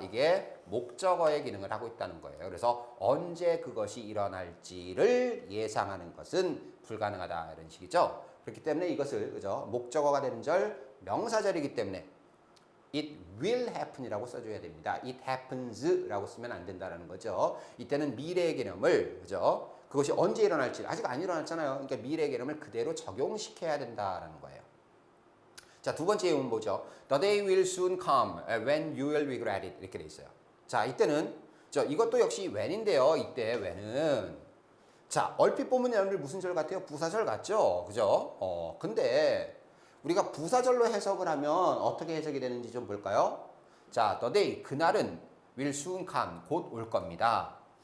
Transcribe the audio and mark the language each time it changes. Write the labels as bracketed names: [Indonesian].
[Korean] 이게 목적어의 기능을 하고 있다는 거예요. 그래서 언제 그것이 일어날지를 예상하는 것은 불가능하다 이런 식이죠. 그렇기 때문에 이것을 그죠? 목적어가 되는 절 명사절이기 때문에 [English] it will happen [Korean] 이라고 써줘야 됩니다. [English] it happens [Korean] 라고 쓰면 안 된다라는 거죠. 이때는 미래의 개념을, 그죠? 그것이 언제 일어날지 아직 안 일어났잖아요. 그러니까 미래의 개념을 그대로 적용시켜야 된다라는 거예요. 자, 두 번째 예문 보죠. [English] The day will soon come when you will regret it. [Korean] 이렇게 돼 있어요. 자, 이때는 이것도 역시 when인데요. 이때 when은 자, 얼핏 보면 여러분들 무슨 절 같아요? 부사절 같죠? 그죠? 근데 우리가 부사절로 해석을 하면 어떻게 해석이 되는지 좀 볼까요? 자, [English] the day, [Korean] 그날은 [English] will soon come, [Korean] 곧 올 겁니다.